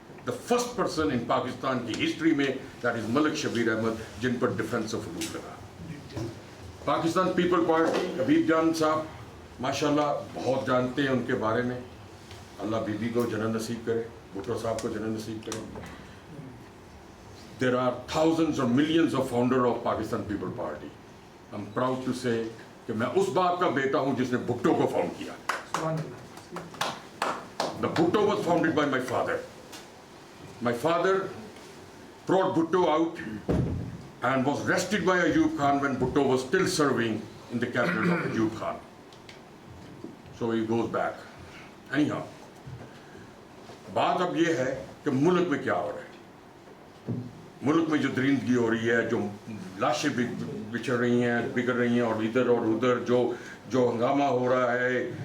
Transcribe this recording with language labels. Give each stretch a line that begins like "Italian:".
English: the first person in
Hindi: Pakistan की history में,
English: that is
Hindi: Malik Shabir Ahmad, जिन पर डिफेंस ऑफ रूल लगा। पाकिस्तान पीपल पार्टी, हबीब जान साहब माशाल्लाह बहुत जानते हैं उनके बारे में। अल्लाह बीबी को जन्नत नसीब करे, भुट्टो साहब को जन्नत नसीब करे।
English: There are thousands or millions of founders of Pakistan People Party. I'm proud to say
Hindi: कि मैं उस बाप का बेटा हूँ जिसने भुट्टो को फाउंड किया।
English: The Bhutto was founded by my father. My father brought Bhutto out and was arrested by Ayub Khan when Bhutto was still serving in the cabinet of Ayub Khan. So he goes back.
Hindi: Anyhow, बात अब ये है कि मुल्क में क्या हो रहा है। मुल्क में जो दरिंदगी हो रही है, जो लाशें बिछड़ रही हैं, बिगड़ रही हैं, और इधर और उधर जो हंगामा हो रहा है।